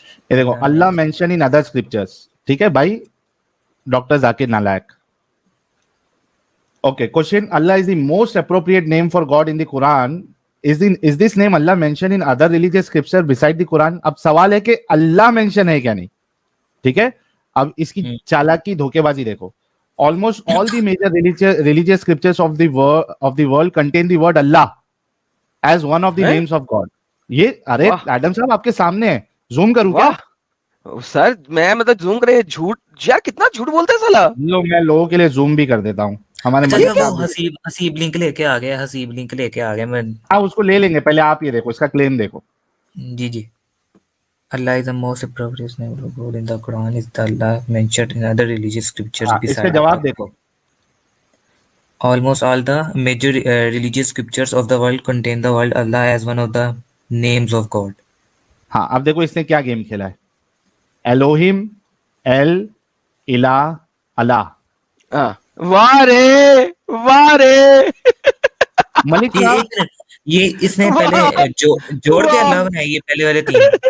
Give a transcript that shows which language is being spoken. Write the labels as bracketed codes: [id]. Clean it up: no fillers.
[hi] ये देखो, अल्लाह [en] mention in other scriptures, [hi] ठीक है भाई, डॉक्टर जाकिर नालायक। [en] Okay, question, Allah is the most appropriate name for God in the Quran, is this name Allah mention in other religious scripture beside the Quran? [hi] अब सवाल है कि अल्लाह मेंशन है क्या नहीं, ठीक है। अब इसकी चालाकी धोखेबाजी देखो। [en] Almost all the major religious scriptures of the world contain the word Allah as one of the names of God. [hi] ये अरे एडम साहब आपके सामने है, जूम करूं क्या? सर मैं मतलब जूम करे, झूठ यार कितना झूठ बोलते हैं साला। लो मैं लोगों के लिए जूम भी कर देता हूँ। हमारे हसीब लिंक लेके आ गया, हसीब लिंक लेके आ गया मैं। हाँ उसको ले लेंगे, पहले आप ये देखो, इसका क्लेम देखो। जी जी। [en] Allah is the most appropriate name of God in the Quran is the Allah mentioned in other religious scriptures beside. [hi] इसका जवाब देखो। [en] Almost all the major religious scriptures of the world contain the word Allah as one of the names of God. [hi] हाँ अब देखो इसने क्या game खेला है। एलोहिम, एल, इला, अल्लाह। वाह रे, वाह रे। मलिक साहब ये इसने पहले जोड़ के अल्लाह बनाया, ये पहले वाले 3